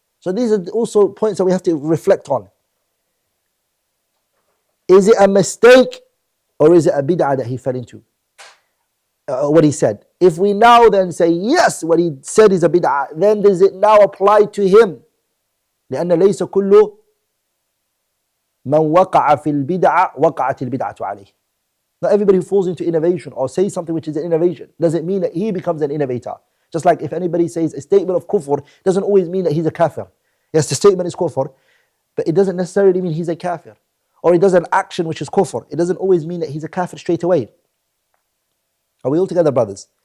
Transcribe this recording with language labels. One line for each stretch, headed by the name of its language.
English: So these are also points that we have to reflect on. Is it a mistake or is it a bid'ah that he fell into? What he said. If we now then say, yes, what he said is a bid'ah, then does it now apply to him?
Arabic: لأن ليس كل من وقع في البدعة وقعت البدعة عليه.
English: Not everybody who falls into innovation or says something which is an innovation doesn't mean that he becomes an innovator. Just like if anybody says a statement of kufr, doesn't always mean that he's a kafir. Yes, the statement is kufr, but it doesn't necessarily mean he's a kafir. Or he does an action which is kufr. It doesn't always mean that he's a kafir straight away. Are we all together, brothers?